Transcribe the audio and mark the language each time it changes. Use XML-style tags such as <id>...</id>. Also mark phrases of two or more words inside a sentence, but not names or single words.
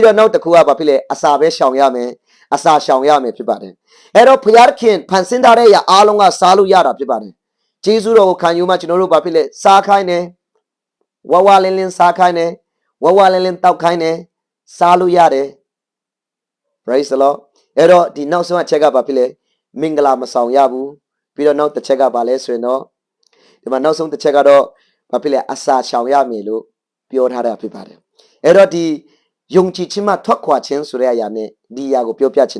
<my>တော့နောက်တစ်ခုကဘာဖြစ်လဲအစာပဲရှောင်ရမယ်အစာရှောင်ရမယ်ဖြစ်ပါတယ်အဲ့တော့ဖျားသခင်ဖန်ဆင်းထားတဲ့အရာအားလုံးကစားလို့ရတာဖြစ်ပါတယ်ဂျေဇုတော်ကိုခံယူမှကျွန်တော်တို့ဘာဖြစ်လဲစားခိုင်းတယ်ဝဝလင်းလင်းစားခိုင်းတယ်ဝဝလင်းလင်းတောက်ခိုင်းတယ်စားလို့ရတယ်</my> <en>praise the Lord</en> <my>အဲ့တော့ဒီနောက်ဆုံးအချက်က ဘာဖြစ်လဲမင်္ဂလာမဆောင်ရဘူးပြီးတော့နောက်တစ်ချက်ကဘာလဲဆိုရင်တော့ဒီမှာနောက်ဆုံးတစ်ချက်ကတော့ဘာဖြစ်လဲအစာရှောင်ရမယ်လို့ပြောထားတာဖြစ်ပါတယ်အဲ့တော့ဒီယုံကြည်ခြင်းမှထွက်ခွာခြင်းဆိုတဲ့အရာနဲ့ဒီအရာကိုပြောပြချင်</my>